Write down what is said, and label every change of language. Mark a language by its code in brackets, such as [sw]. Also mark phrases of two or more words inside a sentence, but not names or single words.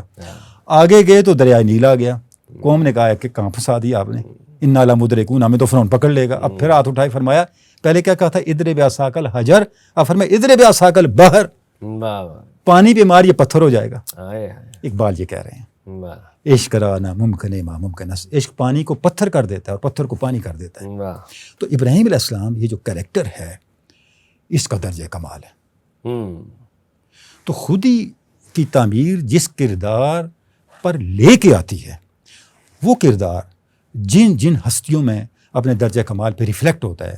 [ur] آگے گئے تو دریائے نیل آ گیا. قوم نے کہا کہ کہاں پھنسا دیا آپ نے، [ar] انا لمدرکون، [ur] ہمیں تو فرعون پکڑ لے گا. اب پھر ہاتھ اٹھائے، فرمایا پہلے کیا کہا تھا؟ [ar] اضرب بعصاک الحجر، [ur] اب فرمایا [ar] اضرب بعصاک البحر، [ur] پانی پہ مار یہ پتھر ہو جائے گا. [fa] اقبال یہ کہہ رہے ہیں عشق را ناممکن ما ممکن است. [ur] عشق پانی کو پتھر کر دیتا ہے اور پتھر کو پانی کر دیتا ہے. تو ابراہیم علیہ السلام یہ جو کریکٹر ہے، اس کا درجہ کمال ہے. تو خودی کی تعمیر جس کردار پر لے کے آتی ہے، وہ کردار جن جن ہستیوں میں اپنے درجہ کمال پہ ریفلیکٹ ہوتا ہے.